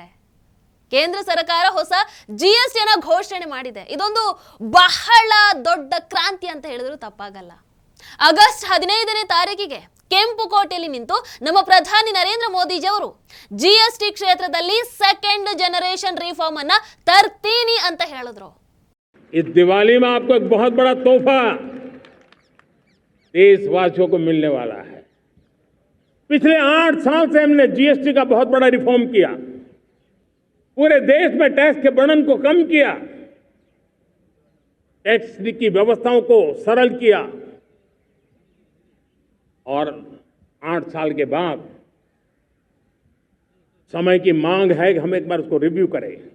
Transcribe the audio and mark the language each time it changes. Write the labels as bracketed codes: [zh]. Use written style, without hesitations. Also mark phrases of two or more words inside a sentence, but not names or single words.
[kn] ಕೇಂದ್ರ ಸರ್ಕಾರ ಹೊಸ GST ಅನ್ನ ಘೋಷಣೆ ಮಾಡಿದೆ. ಇದೊಂದು ಬಹಳ ದೊಡ್ಡ ಕ್ರಾಂತಿ ಅಂತ ಹೇಳಿದ್ರು ತಪ್ಪಾಗಲ್ಲ. ಆಗಸ್ಟ್ 15ನೇ ತಾರೀಕಿಗೆ ಕೆಂಪುಕೋಟೆಯಲ್ಲಿ ನಿಂತು ನಮ್ಮ ಪ್ರಧಾನಿ ನರೇಂದ್ರ ಮೋದಿಜಿ ಅವರು GST ಕ್ಷೇತ್ರದಲ್ಲಿ [en] second generation reform [kn] ಅನ್ನ ತರ್ತೀನಿ ಅಂತ ಹೇಳಿದ್ರು. [hi] इस दिवाली में आपको एक बहुत बड़ा तोहफा देशवासियों को मिलने वाला है. पिछले 8 साल से हमने GST का बहुत बड़ा रिफॉर्म किया. पूरे देश में टैक्स के बर्डन को कम किया, टैक्स की व्यवस्थाओं को सरल किया और 8 साल के बाद समय की मांग है कि हम एक बार उसको रिव्यू करें.